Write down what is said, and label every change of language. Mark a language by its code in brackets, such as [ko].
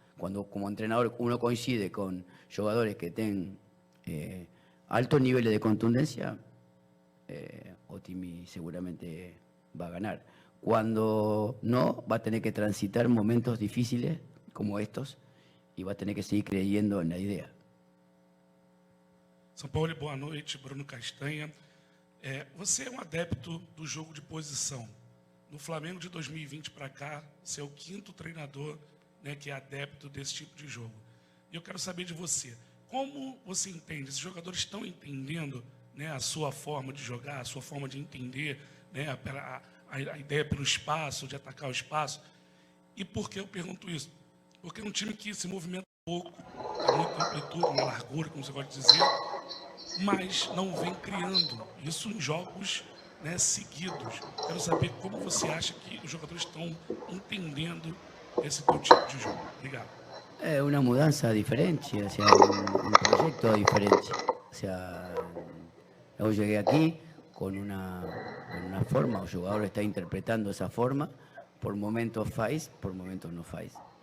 [es] Cuando como entrenador uno coincide con jugadores que tienen altos niveles de contundencia, Otimi seguramente va a ganar. Cuando no, va a tener que transitar momentos difíciles como estos y va a tener que seguir creyendo en la idea. [pt] São Paulo, boa noite, Bruno Castanha. Você é um adepto do jogo de posição. No Flamengo de 2020 para cá, você é o 5º treinador né, que é adepto desse tipo de jogo. E eu quero saber de você, como você entende? Esses jogadores estão entendendo, né, a sua forma de jogar, a sua forma de entender, né, a ideia pelo espaço, de atacar o espaço. E por que eu pergunto isso? Porque é um time que se movimenta pouco, tem muita amplitude, uma largura, como você pode dizer, mas não vem criando isso em jogos, né, seguidos. Quero saber como você acha que os jogadores estão entendendo esse teu tipo de jogo. Obrigado. [es] Es una mudanza diferente, o sea, un proyecto diferente. O sea, yo llegué aquí con una forma, el jugador está interpretando esa forma, por momentos [pt] faz, [es] por momentos no [pt] faz.